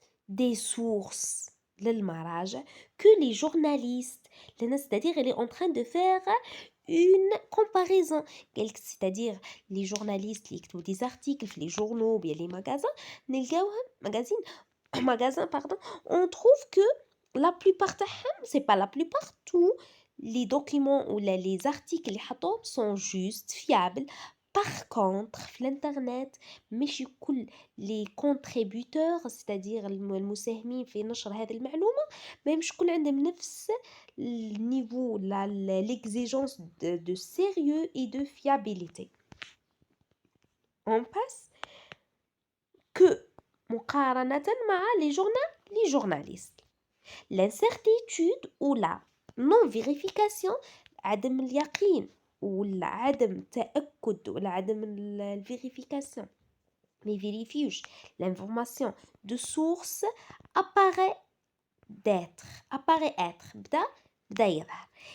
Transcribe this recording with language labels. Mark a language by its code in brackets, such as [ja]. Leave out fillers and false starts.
[fr] des sources [ar] للمراجع [fr] que les journalistes c'est-à-dire elle est en train de faire une comparaison c'est-à-dire les journalistes qui écrivent des articles في les journaux ou bien les magasins [ar] نلقاوهم [fr] magasins pardon on trouve que la plupart [ar] تاعهم [fr] c'est pas la plupart tous les documents ou les articles [ar] اللي حطوهم [fr] sont juste fiables. Par contre [ar] في الانترنت مش كل [fr] les contributeurs c'est-à-dire [ar] المساهمين في نشر هذه المعلومة ما مش كل عندهم نفس النيفو [fr] l'exigence de sérieux et de fiabilité. On passe que [ar] مقارنة مع [fr] les journalistes. L'incertitude ou la non-vérification [ar] عدم اليقين ولا عدم [fr] تأكد ولا عدم الvérification [ar] ما يفيريفيوش [fr] l'information de source apparaît être [ar] بدأ يظهر.